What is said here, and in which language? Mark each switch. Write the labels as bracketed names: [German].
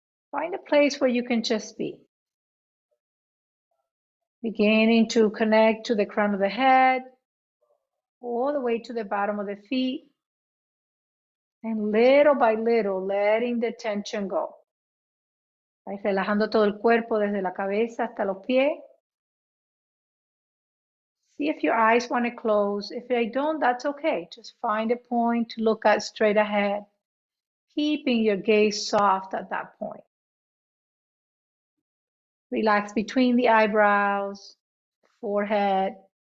[English] Find a place where you can just be. Beginning to connect to the crown of the head, all the way to the bottom of the feet. And little by little, letting the tension go. Right? [Spanish] Relajando todo el cuerpo desde la cabeza hasta los pies. [English] See if your eyes want to close. If they don't, that's okay. Just find a point to look at straight ahead, keeping your gaze soft at that point. Relax between the eyebrows, forehead.